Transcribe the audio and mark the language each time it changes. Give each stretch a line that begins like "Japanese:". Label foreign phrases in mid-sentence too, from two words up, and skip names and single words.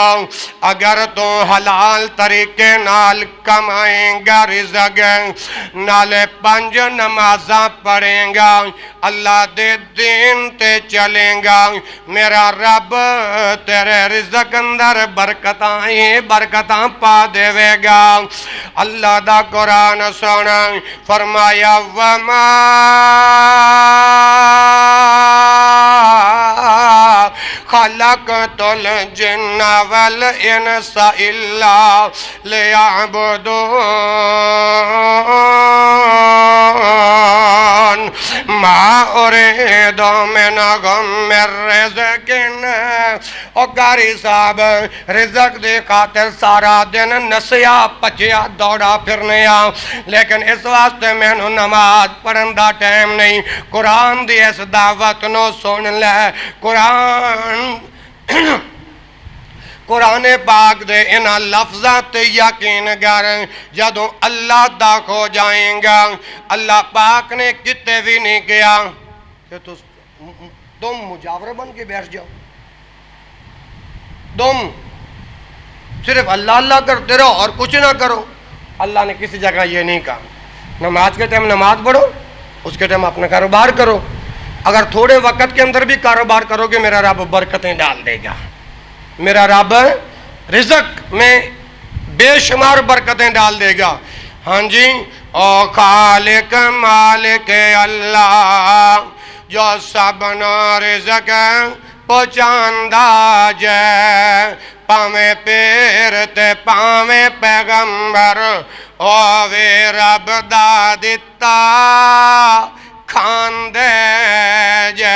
Punjabi: ਅਗਰ ਤੂ ਹਲਾਲ ਤਰੀਕੇ ਨਾਲ ਕਮਾਏਗਾ ਰਿਜ਼ਕ, ਨਾਲੇ 5 ਨਮਾਜ਼ਾ ਪੜ੍ਹੇਗਾ, ਅੱਲਾਹ ਦੇ ਦੀਨ ਤੇ ਚੱਲੇਗਾ, ਮੇਰਾ ਰੱਬ ਤੇਰੇ ਰਿਜ਼ਕ ਅੰਦਰ ਬਰਕਤਾਂ ਹੀ ਬਰਕਤਾਂ ਪਾ ਦੇਵੇਗਾ। ਅੱਲਾਹ ਦਾ ਕੁਰਾਨ ਸੁਣ, ਫ਼ਰਮਾਇਆ
Arabic: وما خلقت الجن والإنس إلا ليعبدون، ما أريد منهم من رزق.
Punjabi: ਓ ਕਾਰੀ ਸਾਹਬ ਰਿਜ਼ਕ ਦੇ ਖ਼ਾਤਿਰ ਸਾਰਾ ਦਿਨ ਨਸਿਆ ਭਜਿਆ ਦੌੜਾ ਫਿਰਨੇ ਆ, ਲੇਕਿਨ ਇਸ ਵਾਸਤੇ ਮੈਨੂ ਨਮਾਜ਼ ਪੜ੍ਹਨ ਦਾ ਟਾਈਮ ਨਹੀਂ। ਕੁਰਾਨ ਦੀ ਇਸ ਦਾਵਤ ਨੋ ਸੁਣ ਲੇ। ਕੁਰਾਨ ਪਾਕ ਦੇ ਇਨ੍ਹਾਂ ਲਫ਼ਜ਼ਾਂ ਤੇ ਯਕੀਨ ਕਰ, ਜਦੋਂ ਅੱਲਾਹ ਦਾ ਖੋ ਜਾਏਗਾ,
Urdu: اللہ پاک نے کتے بھی نہیں کیا کہ تم مجاور بن کے بیٹھ جاؤ، تم صرف اللہ اللہ کرتے رہو اور کچھ نہ کرو. اللہ نے کسی جگہ یہ نہیں کہا۔ نماز کے ٹائم نماز پڑھو، اس کے ٹائم اپنا کاروبار کرو. اگر تھوڑے وقت کے اندر بھی کاروبار کرو گے، میرا رب برکتیں ڈال دے گا، میرا رب رزق میں بےشمار برکتیں ڈال دے گا. ہاں جی,
Punjabi: ਓ ਖ਼ਾਲਿਕ ਮਾਲਿਕ ਅੱਲਾਹ, ਜੋ ਸਭਨੋ ਰਿਜ਼ਕ ਪਹੁੰਚਾਂਦਾ ਜੇ, ਪਾਵੇ ਪੇਰ ਤੇ ਪਾਵੇ ਪੈਗ਼ੰਬਰ, ਓ ਵੇ ਰੱਬ ਦਾ ਦਿੱਤਾ ਖਾਂਦੇ ਜੇ।